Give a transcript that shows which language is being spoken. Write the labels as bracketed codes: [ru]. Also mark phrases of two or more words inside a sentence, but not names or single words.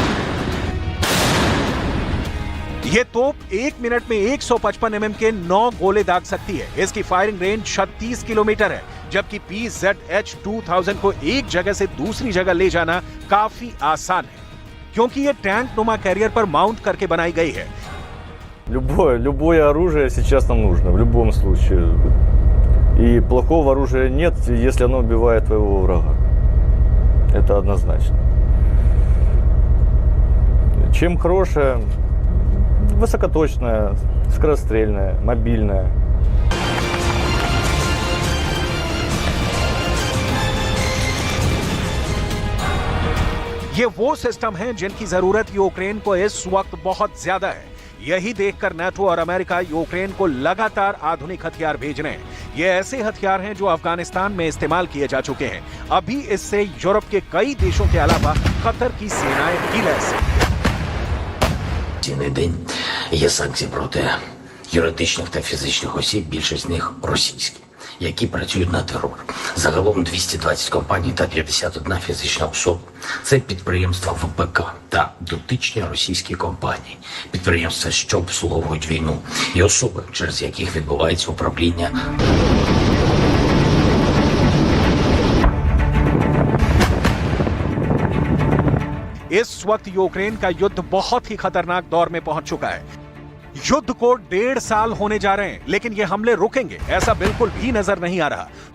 [hi] ये तोप 1 मिनट में 155 mm के 9 गोले दाग सकती है। इसकी फायरिंग रेंज 36 किलोमीटर है, जबकि PZH-2000 को एक जगह से दूसरी जगह ले जाना काफी आसान है, क्योंकि ये टैंक नुमा कैरियर पर माउंट करके बनाई गई है। [ru] Любое оружие сейчас нам нужно, в любом случае. И плохого оружия нет, если оно убивает твоего врага. Это однозначно. Чем хорошее? Высокоточная, скорострельная, мобильная. [hi] ये वो सिस्टम हैं जिनकी जरूरत यूक्रेन को इस वक्त बहुत ज्यादा है। यही देखकर नाटो और अमेरिका यूक्रेन को लगातार आधुनिक हथियार भेज रहे हैं। ये ऐसे हथियार हैं जो अफगानिस्तान में इस्तेमाल किए जा चुके हैं। अभी इससे यूरोप के कई देशों के अलावा कतर की सेनाएं भी लैस हैं। [uk] День є санкції проти юридичних та фізичних осіб, більшість з них російські, які працюють на терор. Загалом 220 компаній та 51 фізична особа. Це підприємства ВПК та дотичні російські компанії, підприємства, що обслуговують війну, і особи, через яких відбувається управління. [hi] इस वक्त यूक्रेन का युद्ध बहुत ही खतरनाक दौर में पहुंच चुका है। युद्ध को 1.5 साल होने जा रहे हैं, लेकिन ये हमले रुकेंगे ऐसा बिल्कुल भी नजर नहीं आ रहा।